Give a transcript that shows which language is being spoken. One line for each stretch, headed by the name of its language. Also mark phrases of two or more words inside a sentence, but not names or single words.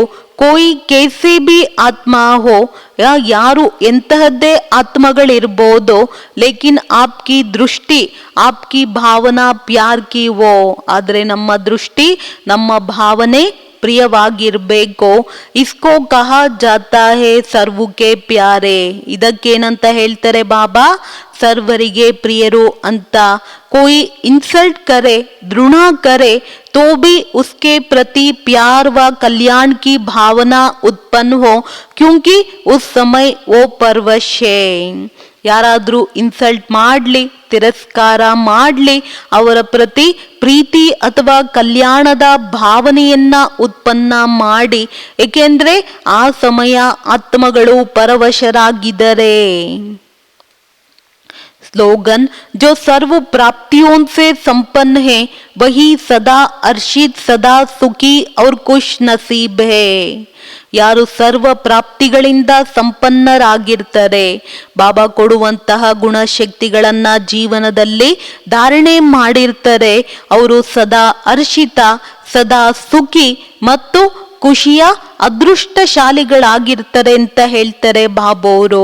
Hindi: कोई कैसी भी आत्मा हो,
Kannada: ಯಾರು ಎಂತಹದ್ದೇ ಆತ್ಮಗಳಿರ್ಬೋದು,
Hindi: लेकिन आपकी दृष्टि आपकी भावना प्यार की वो,
Kannada: ಆದ್ರೆ ನಮ್ಮ ದೃಷ್ಟಿ ನಮ್ಮ ಭಾವನೆ ಪ್ರಿಯವಾಗಿರ್ಬೇಕು.
Hindi: इसको कहा जाता है सर्वके प्यारे,
Kannada: ಇದಕ್ಕೇನಂತ ಹೇಳ್ತಾರೆ ಬಾಬಾ, ಸರ್ವರಿಗೆ ಪ್ರಿಯರು ಅಂತ.
Hindi: कोई इंसल्ट करे, द्रुणा करे तो भी उसके प्रति प्यार व कल्याण की भावना उत्पन्न हो, क्योंकि उस समय वो परवश है.
Kannada: ಯಾರಾದ್ರೂ ಇನ್ಸಲ್ಟ್ ಮಾಡಲಿ, ತಿರಸ್ಕಾರ ಮಾಡಲಿ, ಅವರ ಪ್ರತಿ ಪ್ರೀತಿ ಅಥವಾ ಕಲ್ಯಾಣದ ಭಾವನೆಯನ್ನ ಉತ್ಪನ್ನ ಮಾಡಿ, ಏಕೆಂದ್ರೆ ಆ ಸಮಯ ಆತ್ಮಗಳು ಪರವಶರಾಗಿದ್ದಾರೆ.
Hindi: स्लोगन, जो सर्व प्राप्तियों से संपन्न है वही सदा हर्षित, सदा सुखी और खुश नसीब है.
Kannada: ಯಾರು ಸರ್ವ ಪ್ರಾಪ್ತಿಗಳಿಂದ ಸಂಪನ್ನರಾಗಿರ್ತಾರೆ, ಬಾಬಾ ಕೊಡುವಂತಹ ಗುಣಶಕ್ತಿಗಳನ್ನ ಜೀವನದಲ್ಲಿ ಧಾರಣೆ ಮಾಡಿರ್ತಾರೆ, ಅವರು ಸದಾ ಹರ್ಷಿತ, ಸದಾ ಸುಖಿ ಮತ್ತು ಖುಷಿಯ ಅದೃಷ್ಟಶಾಲಿಗಳಾಗಿರ್ತಾರೆ ಅಂತ ಹೇಳ್ತಾರೆ ಬಾಬೋರು.